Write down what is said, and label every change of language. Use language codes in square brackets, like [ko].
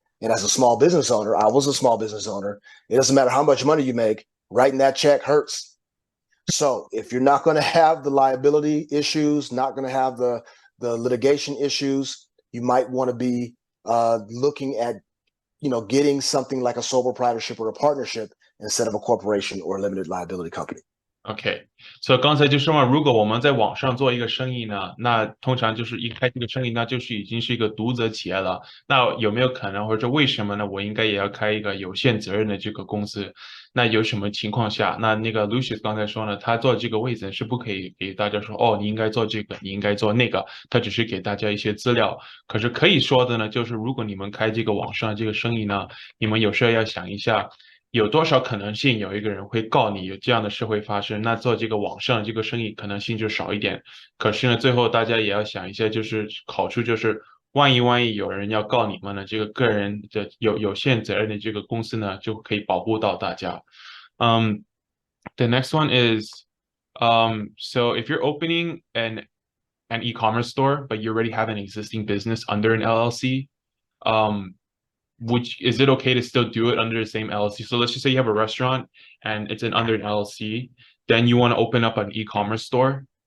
[en] And as a small business owner, I was a small business owner. It doesn't matter how much money you make, writing that check hurts. So if you're not going to have the liability issues, not going to have the litigation issues, you might want to be looking at, getting something like a sole proprietorship or a partnership instead of a corporation or a limited liability company. [zh] OK，所以刚才就说嘛，如果我们在网上做一个生意呢，那通常就是一开这个生意，那就是已经是一个独资企业了。那有没有可能，或者为什么呢？我应该也要开一个有限责任的这个公司？那有什么情况下？那个 Lucius 刚才说呢，他做这个位置是不可以给大家说，哦，你应该做这个，你应该做那个，他只是给大家一些资料。可是可以说的呢，就是如果你们开这个网上这个生意呢，你们有时候要想一下。有多少可能性有一个人会告你，有这样的事会发生？那做这个网上这个生意可能性就少一点。可是呢，最后大家也要想一下，就是好处就是，万一有人要告你们呢，这个个人的有限责任的这个公司呢，就可以保护到大家。 [en] The next one is, so if you're opening an e-commerce store, but you already have an existing business under an LLC, is it okay to still do it under the same LLC? So let's just say you have a restaurant and it's under an LLC, then you want to open up an e-commerce store.